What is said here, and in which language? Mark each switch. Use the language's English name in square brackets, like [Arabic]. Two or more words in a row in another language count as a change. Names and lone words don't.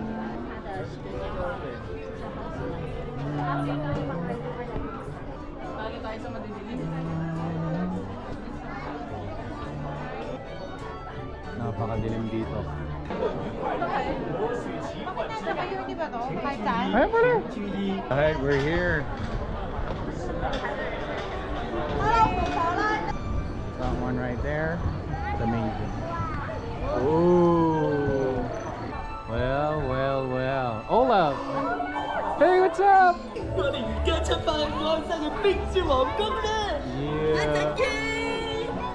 [Filipino] Lagi tayo sa madidilim. Napakadilim dito. Bakit nasa kayo, di ba to? Kahit saan? Ay, pala! [English] Alright, we're here. Someone right there. It's amazing. Ooh. Well, well, well. Olaf! Hey, what's up? [Cantonese] 我哋而家出發去安生嘅冰雪皇宮啦！ [English] Yeah.